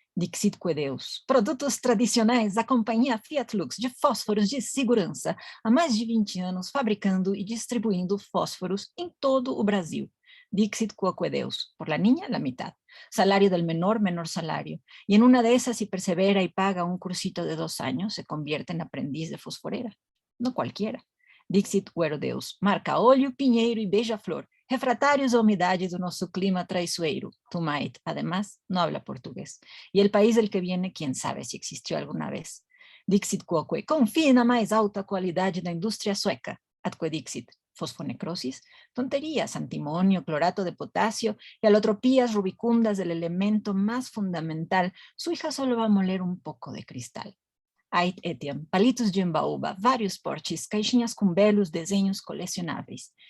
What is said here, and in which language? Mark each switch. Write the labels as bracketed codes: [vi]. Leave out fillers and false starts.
[la] Dixitque Deus, [pt] produtos tradicionais da companhia Fiat Lux de fósforos de segurança, há mais de 20 anos fabricando e distribuindo fósforos em todo o Brasil. [la] Dixit quoque Deus, [es] por la niña la mitad, salario del menor, menor salario, y en una de esas si persevera y paga un cursito de 2 años, se convierte en aprendiz de fosforera, no cualquiera. [la] Dixit quero Deus, [pt] marca óleo, pinheiro e beija-flor, refratários à umidade do nosso clima traiçoeiro. [es] Tumait, además, no habla portugués. Y el país del que viene, quién sabe si existió alguna vez. [la] Dixit quoque, [pt] confie na mais alta qualidade da indústria sueca. [la] Atque Dixit, [es] fosfonecrosis, tonterías, antimonio, clorato de potasio y alotropías rubicundas del elemento más fundamental. Su hija solo va a moler un poco de cristal. [la] Ait etiam, [pt] palitos de embaúba, vários portes, caixinhas com belos desenhos colecionáveis.